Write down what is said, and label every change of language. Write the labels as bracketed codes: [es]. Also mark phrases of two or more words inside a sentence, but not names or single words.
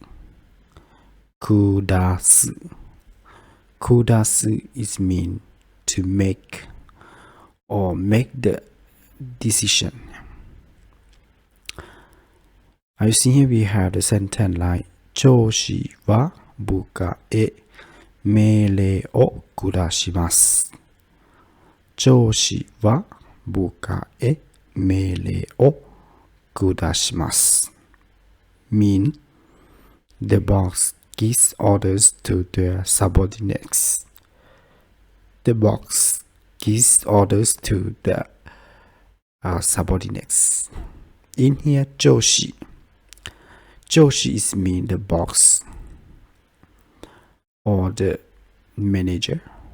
[en] Kudasu is mean to make or make the decision. As you see here, we have the sentence like [ja] 上司は部下へ命令を下します. 上司は部下へ命令を下します. [en] Mean the boss gives orders to the subordinates. The boss gives orders to the subordinates. In here, Joshi. Joshi is mean the boss or the manager.